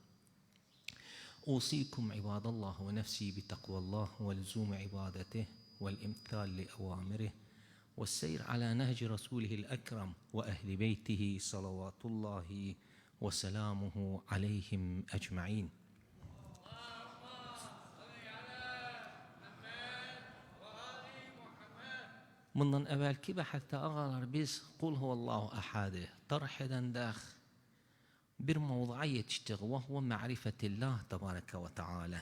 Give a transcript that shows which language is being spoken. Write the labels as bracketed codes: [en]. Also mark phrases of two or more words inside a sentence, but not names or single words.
[ar] أوصيكم عباد الله ونفسي بتقوى الله ولزوم عبادته والامتثال لأوامره والسير على نهج رسوله الأكرم وأهل بيته صلوات الله وسلامه عليهم أجمعين. [az] Bundan evvelki bahette ağalar biz [ar] قل هو الله أحد [az] tarh edende bir mevzuya yetiştik ve [ar] هو معرفة الله تبارك وتعالى.